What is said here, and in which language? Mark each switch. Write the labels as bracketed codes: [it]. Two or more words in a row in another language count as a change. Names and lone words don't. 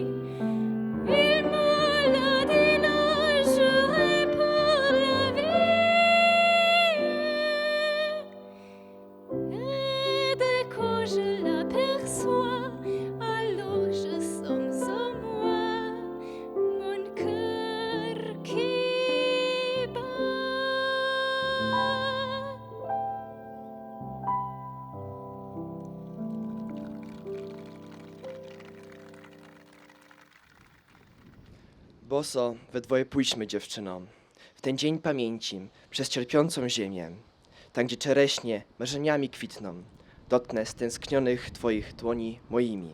[fr] Il me l'a dit le jour et pour la vie. Et dès que je l'aperçois, alors je sens en moi mon cœur qui bat. [pl] Boso, we dwoje pójdźmy, dziewczyno, w ten dzień pamięci, przez cierpiącą ziemię, tam gdzie czereśnie marzeniami kwitną, dotknę stęsknionych twoich dłoni moimi.